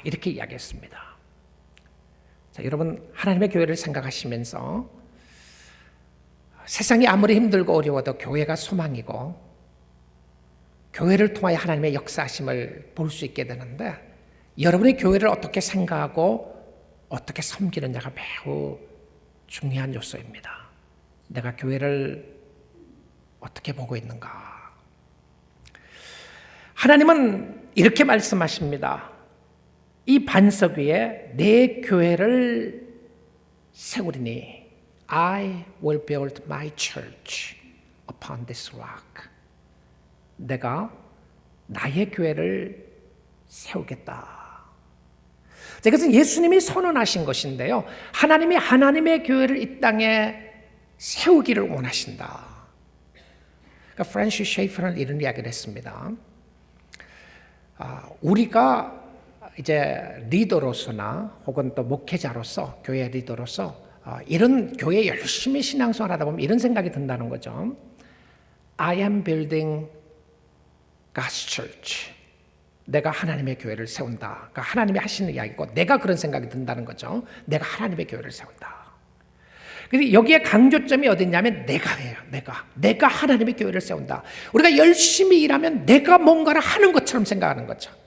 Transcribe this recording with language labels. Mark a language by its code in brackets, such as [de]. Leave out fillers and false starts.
[ko] 이렇게 이야기했습니다. 자, 여러분, 하나님의 교회를 생각하시면서 세상이 아무리 힘들고 어려워도 교회가 소망이고 교회를 통하여 하나님의 역사하심을 볼 수 있게 되는데, 여러분의 교회를 어떻게 생각하고 어떻게 섬기느냐가 매우 중요한 요소입니다. 내가 교회를 어떻게 보고 있는가? 하나님은 이렇게 말씀하십니다. 이 반석 위에 내 교회를 세우리니 [en] I will build my church upon this rock. [ko] 내가 나의 교회를 세우겠다. 이것은 예수님이 선언하신 것인데요. 하나님이 하나님의 교회를 이 땅에 세우기를 원하신다. 그러니까 프란시스 셰이퍼는 이런 이야기를 했습니다. 우리가 이제 리더로서나 혹은 또 목회자로서, 교회 리더로서 이런 교회 열심히 신앙생활하다 보면 이런 생각이 든다는 거죠. [en] I am building God's church. [ko] 내가 하나님의 교회를 세운다. 그러니까 하나님이 하시는 이야기고, 내가 그런 생각이 든다는 거죠. 내가 하나님의 교회를 세운다. 그래서 여기에 강조점이 어디 있냐면 내가예요. 내가 하나님의 교회를 세운다. 우리가 열심히 일하면 내가 뭔가를 하는 것처럼 생각하는 거죠.